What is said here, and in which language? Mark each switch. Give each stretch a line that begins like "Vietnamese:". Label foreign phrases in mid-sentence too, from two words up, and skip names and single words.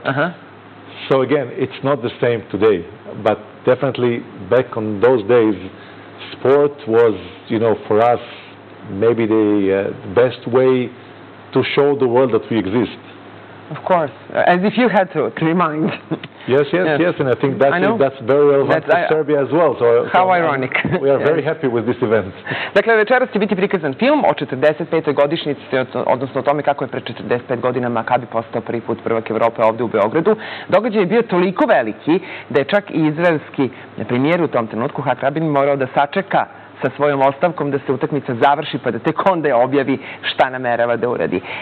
English: So again, it's not the same today, but definitely back on those days, sport was, for us, maybe the best way to show the world that we exist. Of course, as if you had to remind. Yes, and I think that's very relevant for Serbia as well. How ironic. We are very happy with this event.
Serbian: Dakle, večeras će biti prikazan film o 45. godišnjici, odnosno o tome kako je pre 45 godina Makabi postao prvi put prvak Evrope ovde u Beogradu. Događaj je bio toliko veliki da je čak i izraelski premijer u tom trenutku, Rabin, morao da sačeka sa svojom ostavkom da se utakmica završi pa da tek onda objavi šta namerava da uradi.